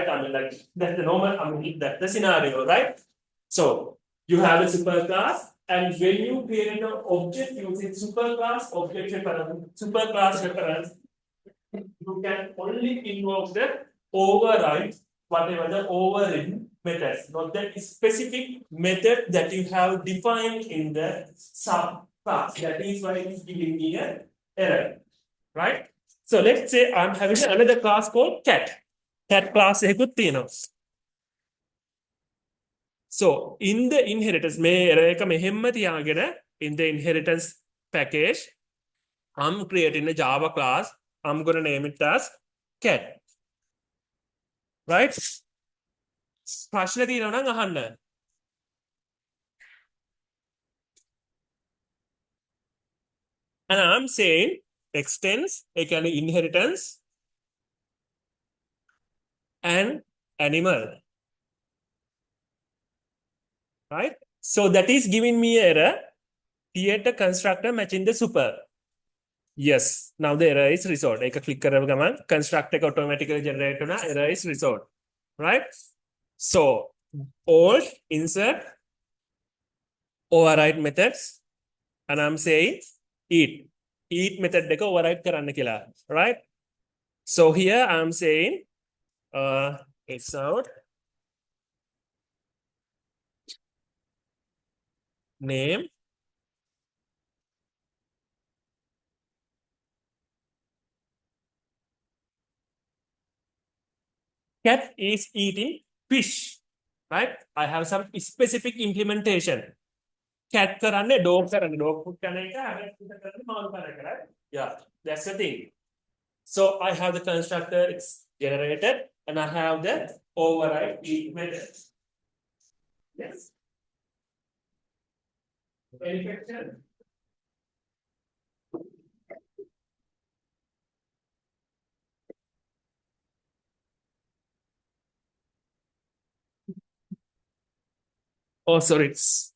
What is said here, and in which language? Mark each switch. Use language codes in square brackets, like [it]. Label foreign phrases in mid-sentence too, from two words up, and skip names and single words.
[en] I mean, like that's the normal. I mean, that's the scenario, right? So you have a superclass, and when you create an object using superclass object reference, superclass reference, you can only invoke the override, whatever the overridden methods, not the specific method that you have defined in the subclass. That is why it is giving me an error, right? So let's say I'm having another class called cat. [si] Cat class එකකුත් තියෙනවා. [en] So in the inheritance, in the inheritance package, I'm creating a Java class. I'm going to name it as cat. Right? [si] ප්‍රශ්න තියෙනවා නම් අහන්න. [en] And I'm saying extends, කියන්නේ inheritance and animal. Right? So that is giving me error. Create a constructor matching the super. Yes, now the error is resolved. I click [si] කරව ගමන් [en] constructor automatically generate කරන error is resolved. Right? So alt insert override methods, and I'm saying eat method එක override [si] කරන්න කියලා, [en] right? So here I'm saying it's out name cat is eating fish, right? I have some specific implementation. [si] Cat කරන්නේ dog කරන්නේ [en] dog food [si] කරන එක [en] rabbit food [si] කරන්නේ මාළු කරන එක, [en] right? Yeah, that's the thing. So I have the constructor, it's generated, and I have the override eat method. Yes. Any question? Oh, sorry, it's